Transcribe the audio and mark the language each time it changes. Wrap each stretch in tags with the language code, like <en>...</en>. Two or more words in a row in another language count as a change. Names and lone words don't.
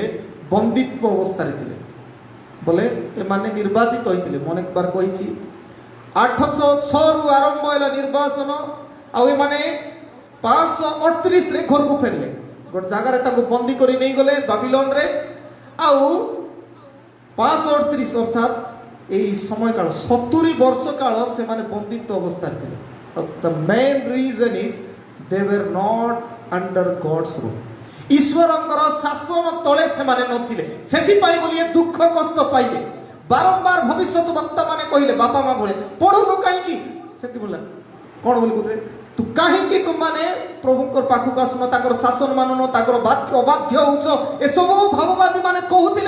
<or>ବନ୍ଦିତ୍ୱ ଅବସ୍ଥାରେ ଥିଲେ। ବୋଲେ ଏମାନେ ନିର୍ବାସିତ ହୋଇଥିଲେ। ମୁଁ ଅନେକ ବାର କହିଛି 806 ରୁ ଆରମ୍ଭ ହେଲା ନିର୍ବାସନ, ଆଉ ଏମାନେ 538 ଘରକୁ ଫେରିଲେ। ଗୋଟେ ଜାଗାରେ ତାଙ୍କୁ ବନ୍ଦୀ କରି ନେଇଗଲେ ବାବିଲୋନରେ, ଆଉ 538 ଅର୍ଥାତ୍</or> <bn>এই সময়কাল</bn> <or>70 ବର୍ଷ କାଳ ସେମାନେ ବନ୍ଦିତ୍ୱ ଅବସ୍ଥାରେ ଥିଲେ।</or> <en>The main reason is they were not under God's rule.</en> <or>ଈଶ୍ୱରଙ୍କର ଶାସନ ତଳେ ସେମାନେ ନଥିଲେ, ସେଥିପାଇଁ ବୋଲି ଏ ଦୁଃଖ କଷ୍ଟ ପାଇଲେ। ବାରମ୍ବାର ଭବିଷ୍ୟତ ବକ୍ତା ମାନେ କହିଲେ ବାପା ମା ଭଳି ପଢୁନୁ କାହିଁକି? ସେଠି ବୋଲେ କ'ଣ ବୋଲି କହୁଥିଲେ, ତୁ କାହିଁକି ତୁମମାନେ ପ୍ରଭୁଙ୍କର ପାଖକୁ ଆସୁନ, ତାଙ୍କର ଶାସନ ମାନୁନ, ତାଙ୍କର ଅବାଧ୍ୟ ହଉଛ, ଏସବୁ ଭାବବାଦୀ ମାନେ କହୁଥିଲେ।</or>